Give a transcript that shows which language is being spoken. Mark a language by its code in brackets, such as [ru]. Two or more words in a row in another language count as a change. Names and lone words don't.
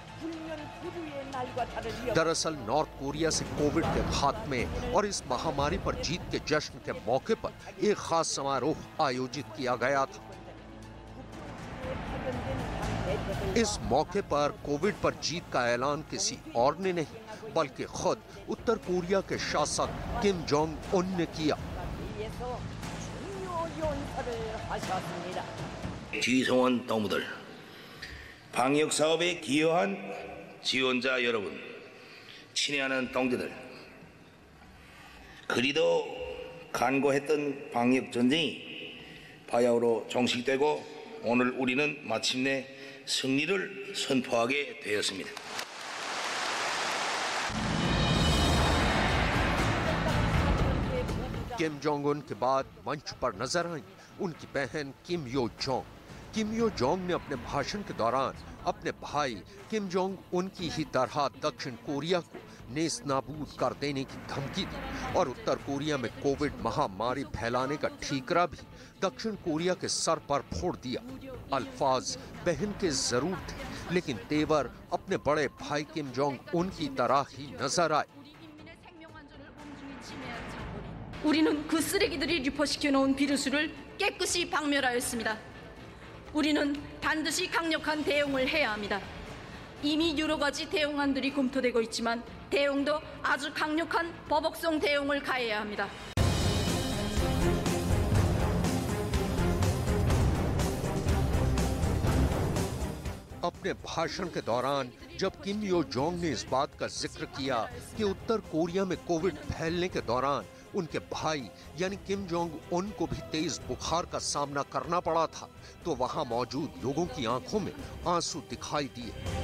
[hi] दरअसल नॉर्थ कोरिया से कोविड के खात्मे और इस महामारी पर जीत के जश्न के मौके पर एक खास समारोह आयोजित किया गया था। इस मौके पर कोविड पर जीत का ऐलान किसी और ने नहीं बल्कि खुद उत्तर कोरिया के शासक किम जोंग उन ने किया। [ko] 지성원 동무들, 방역 사업에 기여한 지원자 여러분, 친애하는 동지들, 그리도 간고했던 방역 전쟁이 바야흐로 종식되고 오늘 우리는 마침내 승리를 선포하게 되었습니다. [hi] किम जोंग उन के बाद मंच पर नजर आई उनकी बहन किम यो जोंग। किम यो जोंग ने अपने भाषण के दौरान अपने भाई किम जोंग उन की ही तरह दक्षिण कोरिया को नेस्त नाबूद कर देने की धमकी दी और उत्तर कोरिया में कोविड महामारी फैलाने का ठीकरा भी दक्षिण कोरिया के सर पर फोड़ दिया। अल्फाज बहन के जरूर थे, लेकिन तेवर अपने बड़े भाई किम जोंग उन की तरह ही नजर आए। [ko] 우리는 그 쓰레기들이 유포시켜 놓은 비루스를 깨끗이 박멸하였습니다. 우리는 반드시 강력한 대응을 해야 합니다. 이미 여러 가지 대응안들이 검토되고 있지만 대응도 아주 강력한 보복성 대응을 가해야 합니다. [hi] अपने भाषण के दौरान जब किम यो जोंग ने इस बात का जिक्र किया कि उत्तर कोरिया में कोविड फैलने के दौरान उनके भाई यानी किम जोंग उन को भी तेज बुखार का सामना करना पड़ा था, तो वहां मौजूद लोगों की आंखों में आंसू दिखाई दिए।